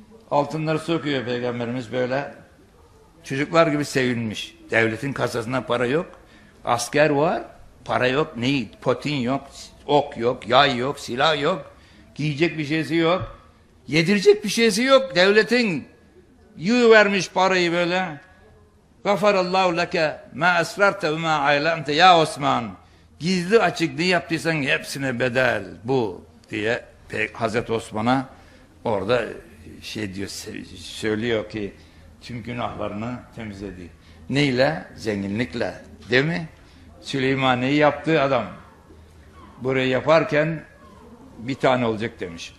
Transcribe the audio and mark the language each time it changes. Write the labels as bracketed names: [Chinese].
[Turkish] Altınları sokuyor Peygamberimiz böyle. Çocuklar gibi sevinmiş. Devletin kasasında para yok. Asker var, para yok. Neyi? Potin yok, ok yok, yay yok, silah yok. Giyecek bir şeysi yok. Yedirecek bir şeysi yok devletin. Yiyivermiş parayı böyle. [Arabic] غفر الله لك ما أسررت وما علمت يا عثمان. [Turkish] Gizli açık ne yaptıysan hepsine bedel bu diye Hazreti Osman'a orada şey diyor, söylüyor ki tüm günahlarını temizledi. Neyle? Zenginlikle. Değil mi? Süleyman'ı yaptığı adam burayı yaparken bir tane olacak demiş.